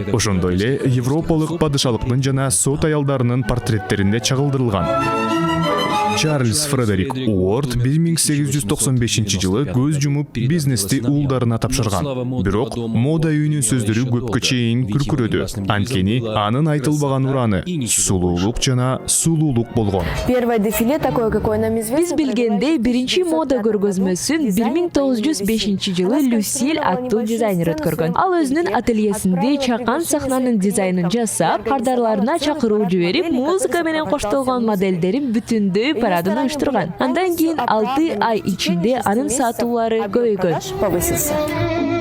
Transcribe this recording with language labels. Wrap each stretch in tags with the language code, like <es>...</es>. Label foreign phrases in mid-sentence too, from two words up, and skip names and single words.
<ky>Ошондой эле европалык падышалыктын жана сот аялдарынын портреттеринде чагылдырылган. Чарльз Фредерик Уорд 1895 жылы көз жумуп бизнести уулдарына тапшырган. Бирок мода үйүнүн сөздөрү көпкө чейин күркүрөдү. Анткени анын айтылбаган ураны сулуулук жана сулуулук болгон.</ky> <ru>Первое дефиле такое, какое нам известно.</ru> <ky>Биз билгендей, биринчи мода көргөзмөсүн 1905 жылы Люсиль аттуу дизайнер өткөргөн. Ал өзүнүн ательесинде чакан сахнанын дизайнын жасап, кардарларына чакыруу жиберип, музыка менен коштолгон модельдерин бүтүндөй парадын уюштурган. Андан кийин 6 ай ичинде анын сатуулары көбөйгөн.</ky>